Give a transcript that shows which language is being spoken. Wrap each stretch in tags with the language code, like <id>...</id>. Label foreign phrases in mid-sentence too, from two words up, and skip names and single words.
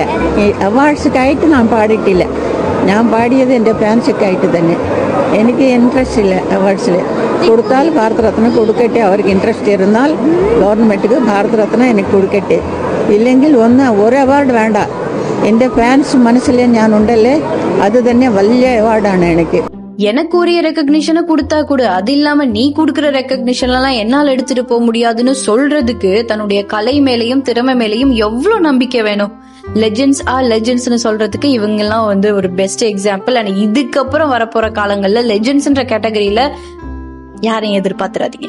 <ml>ഈ അവാർഡ്സൊക്കെയായിട്ട് ഞാൻ പാടിയിട്ടില്ല. ഞാൻ പാടിയത് എൻ്റെ ഫാൻസൊക്കെയായിട്ട് തന്നെ. എനിക്ക് ഇൻട്രസ്റ്റ് ഇല്ല അവാർഡ്സിൽ. കൊടുത്താൽ ഭാരത് രത്ന കൊടുക്കട്ടെ, അവർക്ക് ഇൻട്രസ്റ്റ് ഇരുന്നാൽ ഗവൺമെൻറ്റിക്ക് ഭാരത് രത്ന എനിക്ക് കൊടുക്കട്ടെ, ഇല്ലെങ്കിൽ ഒരു അവാർഡ് വേണ്ട. എൻ്റെ ഫാൻസ് മനസ്സിൽ ഞാൻ ഉണ്ടല്ലേ അത് തന്നെ വലിയ അവാർഡാണ് എനിക്ക്.</ml> <ta>எனக்கு உரிய ரெக்கக்னிஷனை கொடுத்தா கூட அது இல்லாம நீ கொடுக்கற ரெக்கக்னிஷன் எல்லாம் என்னால எடுத்துட்டு போக முடியாதுன்னு சொல்றதுக்கு தன்னுடைய கலை மேலையும் திறமை மேலையும் எவ்வளவு நம்பிக்கை வேணும். லெஜெண்ட்ஸ் லெஜெண்ட்ஸ்னு சொல்றதுக்கு இவங்க எல்லாம் வந்து ஒரு</ta> <en>best example.</en> <ta>அண்ட் இதுக்கப்புறம் வரப்போற காலங்கள்ல லெஜெண்ட்ஸ்ன்ற கேட்டகரியில யாரையும் எதிர்பார்த்துறாதீங்க.</ta>